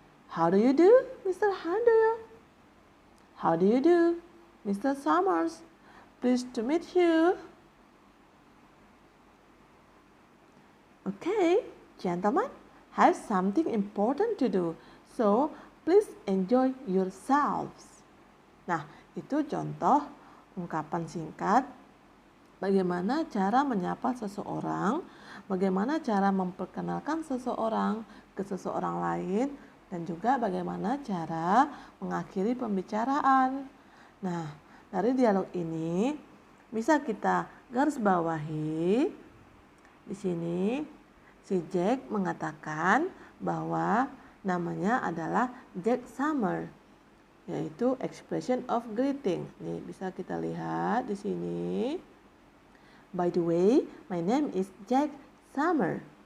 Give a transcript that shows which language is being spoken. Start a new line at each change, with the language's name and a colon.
English: How do you do, Mr. Handoyo? How do you do, Mr. Summers? Pleased to meet you. Okay, gentlemen, have something important to do. So, please enjoy yourselves.
Indonesian: Nah, itu contoh ungkapan singkat bagaimana cara menyapa seseorang, bagaimana cara memperkenalkan seseorang ke seseorang lain, dan juga bagaimana cara mengakhiri pembicaraan. Nah, dari dialog ini bisa kita garis bawahi. Di sini si Jack mengatakan bahwa namanya adalah Jack Summer, yaitu
English: expression of greeting.
Indonesian: Nih, bisa kita lihat di sini.
English: By the way, my name is Jack Summer.